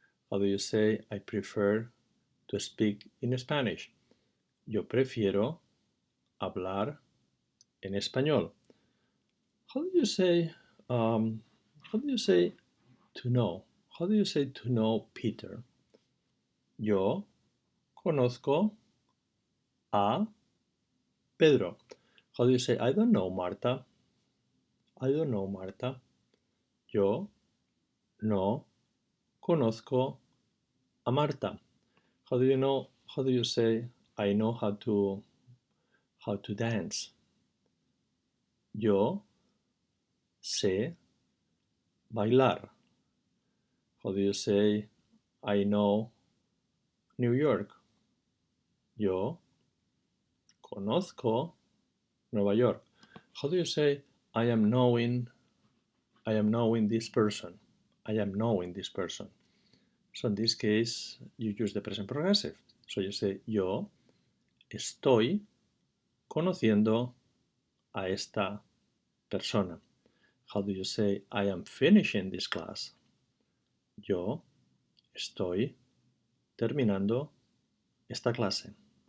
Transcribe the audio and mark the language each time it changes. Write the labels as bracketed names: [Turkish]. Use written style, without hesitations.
[English] How do you say I prefer to speak in Spanish? [Spanish] Yo prefiero hablar en español. [English] How do you say to know? How do you say to know Peter? [Spanish] Yo conozco a Pedro. [English] How do you say I don't know Marta? I don't know Marta. [Spanish] Yo no conozco a Marta. [English] How do you say I know how to dance? [Spanish] Yo sé bailar. [English] How do you say I know New York? [Spanish] Yo conozco Nueva York. [English] How do you say I am knowing this person? I am knowing this person. So in this case, you use the present progressive. So you say [Spanish] yo estoy conociendo a esta persona. [English] How do you say I am finishing this class? [Spanish] Yo estoy terminando esta clase.